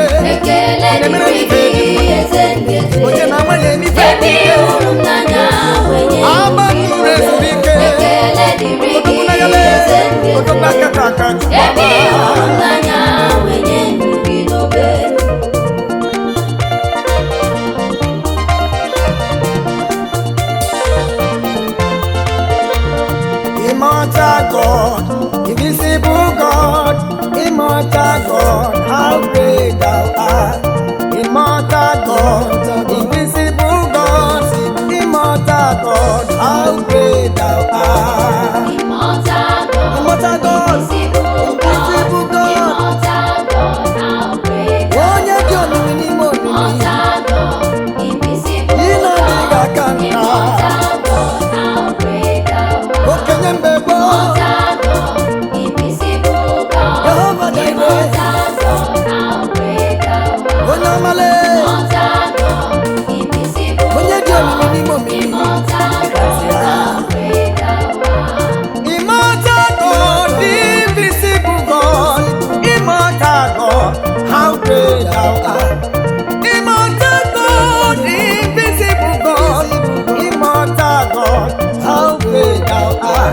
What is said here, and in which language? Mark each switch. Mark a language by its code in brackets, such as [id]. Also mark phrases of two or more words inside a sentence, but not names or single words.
[ig] ekele dịrị gị eze ndị eze onye na-amanye emife ebe ị hụrụ m n'anya wee nye agbapụrụ ezuru ike ekele dịrị gị eze ndị eze odogwu aka aka ebe ị hụrụ m n'anya wee nye ndụ gị n'obe [en] Immortal God, invisible God, immortal God, how great thou art. Immortal God, invisible God, immortal God, how great thou art. Immortal God, Immortal God, invisible invisible God, Immortal God, how great thou [ig] onye dị omimi n'ime omimi, [en] Immortal God, invisible [ig] ịnọdịghị aka nka, [en] Immortal God, how great thou [ig] okenye mgbe gboo, [en] Immortal God, invisible God, [ig] Jehova Jireh, [en] Immortal God, how great thou [ig] onye ọmale, [en] Immortal God, invisible [ig] onye dị omimi n'ime omimi. [en] Immortal God, how great thou Immortal God, invisible God, immortal God, how great thou art. Immortal God, invisible God, immortal God, how great thou art.